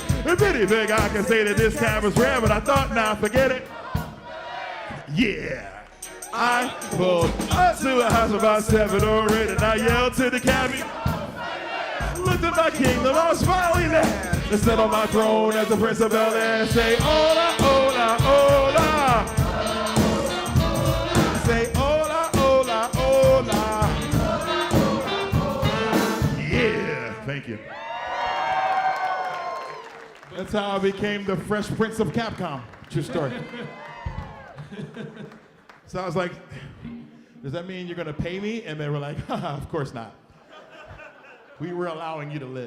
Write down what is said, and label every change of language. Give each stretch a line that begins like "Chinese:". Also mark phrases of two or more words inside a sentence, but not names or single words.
English: If anything, I can say that this cab was rare, but I thought, nah, forget it. Yeah. I pulled up to a house about 7 or 8 and I yelled to the cabbie. Looked at my kingdom, I was finally there. And sat on my throne as the Prince of Bel Air. Say,
Spanish: hola, hola, hola. Say, hola, hola, hola.
English: Yeah, thank you. That's how I became the Fresh Prince of Capcom. True story. So I was like, does that mean you're gonna pay me? And they were like, haha, of course not. We were allowing you to live.